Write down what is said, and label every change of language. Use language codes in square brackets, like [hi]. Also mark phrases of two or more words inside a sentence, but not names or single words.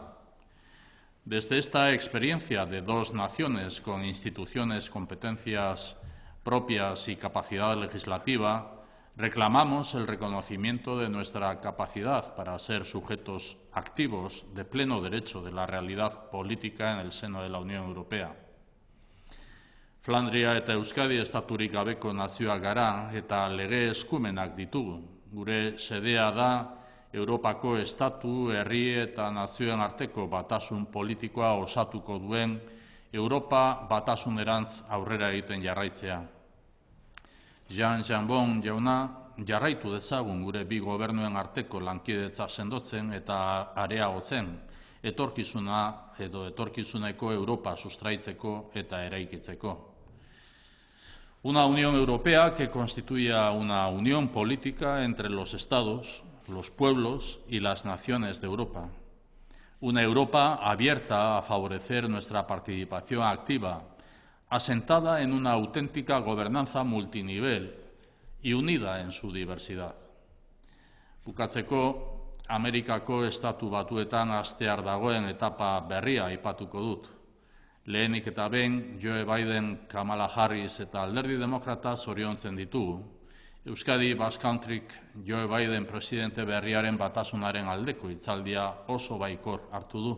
[es] Desde esta experiencia de dos naciones con instituciones, competencias propias y capacidad legislativa, reclamamos el reconocimiento de nuestra capacidad para ser sujetos activos de pleno derecho de la realidad política en el seno de la Unión Europea. [eu] Flandria eta Euskadi estaturik gabeko nazioak gara eta lege eskumenak ditugu. Gure sedea da Europako estatu, herri eta nazioen arteko batasun politikoa osatuko duen Europa batasunerantz aurrera egiten jarraitzea. Jan Jambon jauna, jarraitu dezagun gure bi gobernuen arteko lankidetza sendotzen eta areagotzen, etorkizuneko Europa sustraitzeko eta eraikitzeko. [es] Una Unión Europea que constituya una unión política entre los Estados, los pueblos y las naciones de Europa. Una Europa abierta a favorecer nuestra participación activa, asentada en una auténtica gobernanza multinivel y unida en su diversidad. [eu] Bukatzeko, Amerikako Estatu Batuetan hastear dagoen etapa berria aipatuko dut. Lehenik eta behin, Joe Biden, Kamala Harris eta Alderdi Demokrata zoriontzen ditugu. Euskadi [en] Basque Countryk [eu] Joe Biden presidente berriaren batasunaren aldeko hitzaldia oso baikor hartu du.